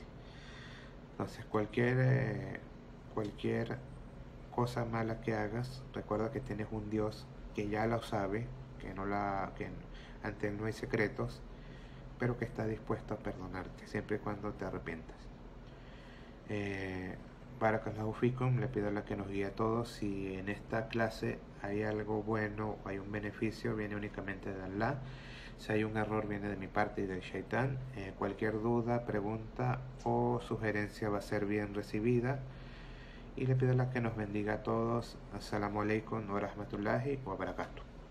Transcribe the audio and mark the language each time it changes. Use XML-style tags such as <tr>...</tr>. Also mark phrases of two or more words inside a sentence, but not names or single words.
<es>Entonces cualquier cosa mala que hagas, recuerda que tienes un Dios que ya lo sabe, que ante él no hay secretos, pero que está dispuesto a perdonarte siempre y cuando te arrepientas.</es> <ar>بارك الله فيكم,</ar> <es>le pido a Allah que nos guíe a todos. Si en esta clase hay algo bueno o hay un beneficio, viene únicamente de Allah. Si hay un error, viene de mi parte y del Shaitán. Cualquier duda, pregunta o sugerencia va a ser bien recibida. Y le pido a Allah que nos bendiga a todos.</es> <ar>السلام عليكم ورحمة الله وبركاته.</ar>